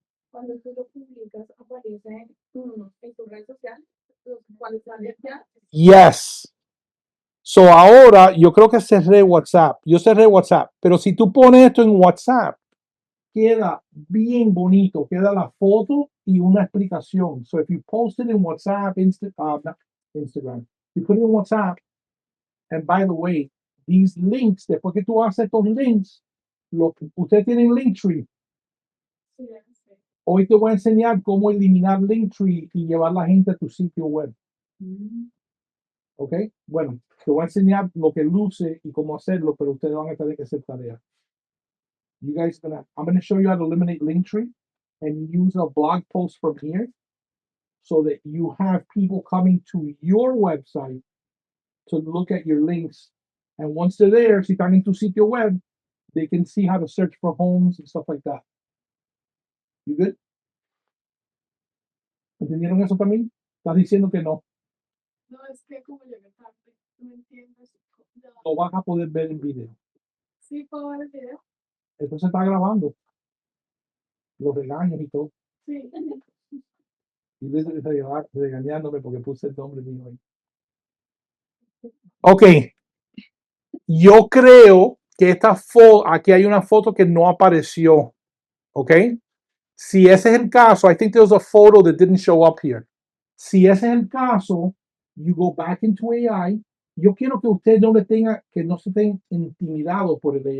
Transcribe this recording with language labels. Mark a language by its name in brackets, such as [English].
[Spanish] Cuando tú lo publicas, aparece en tu red social, cuando sale ya. [English] Yes. [Spanish] So ahora yo creo que cerré WhatsApp. Yo cerré WhatsApp. Pero si tú pones esto en WhatsApp, queda bien bonito. Queda la foto y una explicación. [English] So if you post it in WhatsApp, not Instagram, you put it in WhatsApp. And by the way, these links, [Spanish] después que tú haces estos links, ustedes tienen Linktree. Hoy te voy a enseñar cómo eliminar Linktree y llevar la gente a tu sitio web. ¿Ok? Bueno, te voy a enseñar lo que luce y cómo hacerlo, pero ustedes van a tener que hacer tarea. [English] I'm gonna show you how to eliminate Linktree and use a blog post from here so that you have people coming to your website to look at your links. And once they're there, [Spanish] si están en tu sitio web, [English] they can see how to search for homes and stuff like that. You good? [Spanish] ¿Entendieron eso también? Estás diciendo que no. No, es que como llegué tarde, no entiendes. Lo vas a poder ver en video. Sí, puedo ver el video. Esto se está grabando. Los regaños y todo. Sí. Y regañándome porque puse el nombre mío ahí. Ok. Yo creo que esta foto, aquí hay una foto que no apareció. Ok. Si ese es el caso, [English] I think there's a photo that didn't show up here. [Spanish] Si ese es el caso, [English] you go back into AI. [Spanish] Yo quiero que usted no le tenga, que no se estén intimidados por el AI.